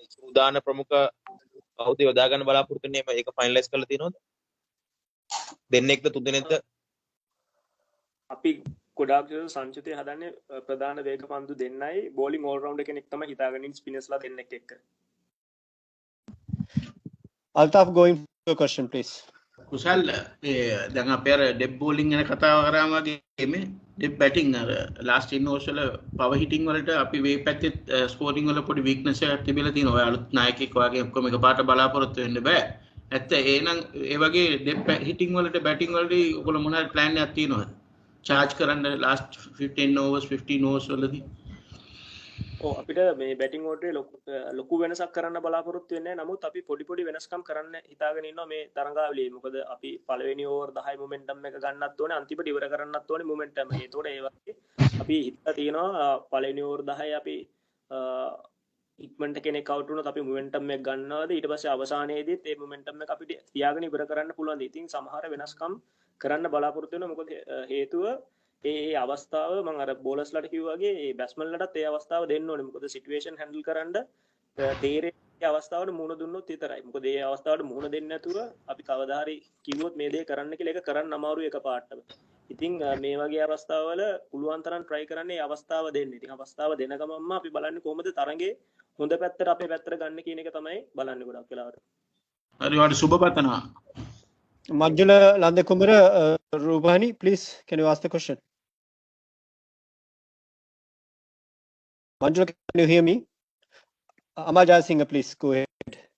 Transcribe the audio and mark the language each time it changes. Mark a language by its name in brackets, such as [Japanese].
[Sinhala] උදාන ප්‍රමුඛ කවුද යොදා ගන්න බලාපොරොත්තු වෙන්නේ මේක ෆයිනලයිස් කරලා තියෙනවද දෙන්නෙක්ද තුන්දෙනෙක්ද අපි ගොඩාක් සංචිතය හදන්නේ ප්‍රධාන වේග පන්දු දෙන්නයි බෝලිං ඕල් රවුන්ඩර් කෙනෙක් තමයි හිතාගෙන ඉන්නේ ස්පිනර්ස්ලා දෙන්නෙක් එක්ක [English] Altaf, going to your question, please. [Sinhala] කුසල් දැන් අපි අර ඩෙප් බෝලිං ගැන කතාව කරාම වගේ මේ ඩෙප් බැටිං අර ලාස්ට් ඉන්නෝස් වල පවර් හිටින් වලට අපි වේ පැත්තේ ස්කෝරින් වල පොඩි වීක්නස් එකක් තිබිලා තියෙනවා. ඔය අලුත් නායකයෙක් වගේ ඔක්කොම එකපාරට බලාපොරොත්තු වෙන්න බෑ. ඇත්ත එහෙනම් ඒ වගේ ඩෙප් හිටින් වලට බැටිං වලට ඔයගොල්ලෝ මොනවද ප්ලෑන් එකක් තියෙනවද? [English] charge [Sinhala] කරන්න [English] last 10 overs 15 overs [Sinhala] වලදී ඔව් අපිට මේ බැටිං ඕඩරේ ලොකු වෙනසක් කරන්න බලාපොරොත්තු වෙන්නේ නැහැ. නමුත් අපි පොඩි වෙනස්කම් කරන්න හිතාගෙන ඉන්නවා මේ තරඟාවලියේ. මොකද අපි පළවෙනි ඕවර් 10 මොමන්ටම් එක ගන්නත් ඕනේ අන්තිමට ඉවර කරන්නත් ඕනේ මොමන්ටම් එක. ඒතකොට ඒ වගේ අපි හිතලා තියෙනවා පළවෙනි ඕවර් 10 අපි ඉක්මනට කෙනෙක් අවුට් වුණොත් අපි මොමන්ටම් එක ගන්නවාද ඊට පස්සේ අවසානයේදීත් ඒ මොමන්ටම් එක අපිට තියාගෙන ඉවර කරන්න පුළුවන්. ඉතින් සමහර වෙනස්කම් කරන්න බලාපොරොත්තු වෙනවා. මොකද හේතුව ඒ අවස්ථාව මම අර බෝලර්ස්ලාට කිව්වා වගේ ඒ බැට්ස්මන්ලටත් ඒ අවස්ථාව දෙන්න ඕනේ. මොකද සිටුේෂන් හැන්ඩල් කරන්න තේරෙන්නේ අවස්ථාවට මුහුණ දුන්නොත් විතරයි. මොකද ඒ අවස්ථාවට මුහුණ දෙන්නේ නැතුව අපි කවදා හරි කිව්වොත් මේ දේ කරන්න කියලා ඒක කරන්න අමාරුයි එකපාරටම. ඉතින් මේ වගේ අවස්ථාවල පුළුවන් තරම් try කරන්නේ ඒ අවස්ථාව දෙන්න. ඉතින් අවස්ථාව දෙන ගමන්ම අපි බලන්නේ කොහොමද තරඟේ හොඳ පැත්තට අපේ පැත්තට ගන්න කියන එක තමයි බලන්නේ ගොඩක් වෙලාවට. හරි වාට සුබ පතනවා. [English] Manjula Landekumara, Rubani, please, can you ask the question? Manjula, can you hear me? Amal Jayasinghe, please, go ahead.